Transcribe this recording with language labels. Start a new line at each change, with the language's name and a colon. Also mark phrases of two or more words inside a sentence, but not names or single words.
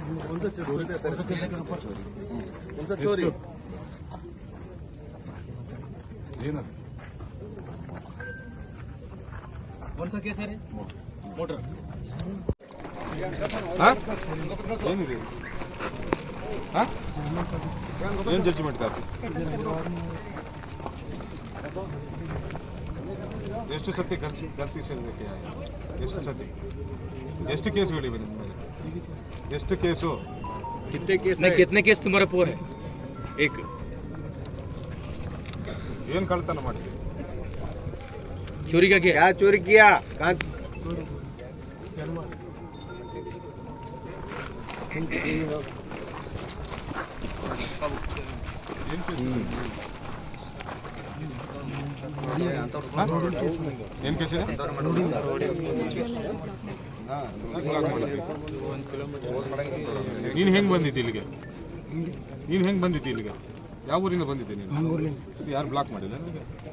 Kannada: ಚೋರಿ ಏನದು?
Hindi: कौन सा केस है? मोटर।
Kannada: ಹಾಂ ಏನಿದೆ ಹಾಂ ಏನು
English: judgement copy
Kannada: ಎಷ್ಟು ಸತಿ ಗಲ್ತಿ ಸೇರಬೇಕು ಎಷ್ಟು ಸತಿ ಎಷ್ಟು ಕೇಸುಗಳಿವೆ ನಿಮ್ಮ ಮೇಲೆ ಎಷ್ಟು ಕೇಸು
Hindi: कितने केस तुम्हारा पूरा है एक
Kannada: ಏನು ಕಳ್ತನ ಮಾಡ್ತೀವಿ
Hindi: चोरी का क्या चोरी किया कहाँ
Kannada: ಏನು ಕೇಸು ಏನು ಕೇಸಿದೆ ನೀನು ಹೆಂಗೆ ಬಂದಿದ್ದಿ ಇಲ್ಲಿಗೆ ಯಾವ ಊರಿಂದ ಬಂದಿದ್ದೆ ನೀನು ಇದು ಯಾರು ಬ್ಲಾಕ್ ಮಾಡಿಲ್ಲ ನಿನಗೆ